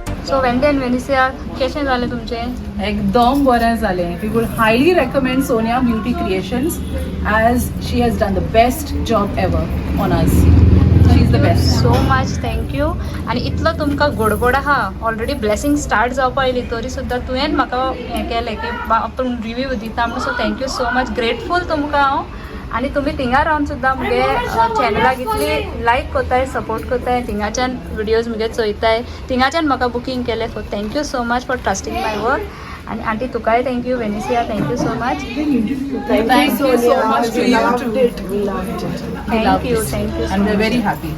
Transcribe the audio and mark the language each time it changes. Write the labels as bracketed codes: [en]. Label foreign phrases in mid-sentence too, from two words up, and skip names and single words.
[kok] सो वेंडी एंड वेनिसिया कशें जालें तुमचें? एकदम बरें जालें. [en] We would highly recommend Sonia Beauty Creations as she has done the best job ever on us. She is the best. so much thank you. [kok] आनी इतलो तुमकां गोडगोड आहा [en] already blessing start [kok] जावपा येयली तरी सुद्दां तुवें म्हाका हें केलें की आपूण रिव्यू दिता म्हणून. [en] so thank you so much. [kok] ग्रेटफूल तुमकां हांव. आनी तुमी थिंगा रावन सुद्दां मुगे चॅनलाक इतली लायक कोताय सपोर्ट कोताय थिंगाच्यान विडियोज मुगे चोयताय थिंगाच्यान म्हाका बुकींग केलें. [en] so thank you so much for trusting my work. [kok] आनी आंटी तुकाय थँक्यू. वेनिसिया [en] thank you so much. Thank you so much to We you loved too. it. We loved it. We love थँक्यू this. थँक्यू And we're very happy.